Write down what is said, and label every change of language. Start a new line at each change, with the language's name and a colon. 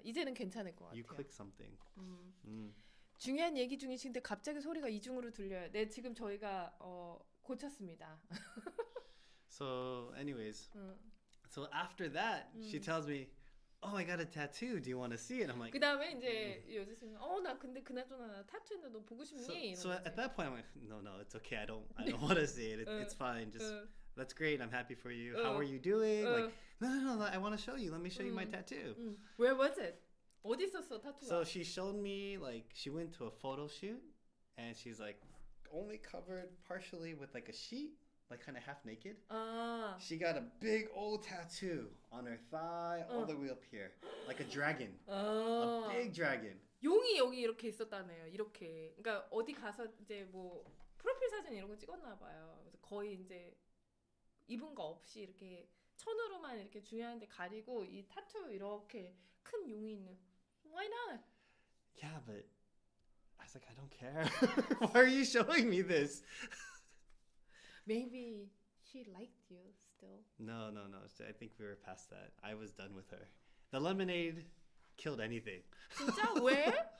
Korean: 이제는 괜찮을 것 같아요.
English: You click something.
Korean: 중요한 얘기 중이신데 갑자기 소리가 이중으로 들려요. 네, 지금 저희가 고쳤습니다.
English: So, anyways, so after that, she tells me, "Oh, I got a tattoo. Do you want to see it?" I'm like,
Korean: 그 다음에 이제 여자친구가 나 근데 그나저나 나 타투 했는데 너 보고 싶니?
English: so
Korean: 이런
English: at that point, I'm like, no, it's okay. I don't want to see it. It's fine. Just that's great. I'm happy for you. How are you doing? Like, no. I want to show you. Let me show you my tattoo. Where was it?
Korean: 어디 있었어 타투가?
English: So she showed me like she went to a photo shoot, and she's like only covered partially with like a sheet, like kind of half naked.
Korean: 아,
English: She got a big old tattoo on her thigh, all the way up here, like a dragon, a big dragon.
Korean: 용이 여기 이렇게 있었다네요. 이렇게. 그러니까 어디 가서 이제 뭐 프로필 사진 이런 거 찍었나 봐요. 그래서 거의 이제 입은 거 없이 이렇게 천으로만 이렇게 중요한데 가리고 이 타투 이렇게 큰 용이 있는.
English: Why not? Yeah, but I was like, I don't care. Why are you showing me this? Maybe she liked you still. No. I think we were past that. I was done with her. The lemonade killed anything.
Korean: 진짜 왜?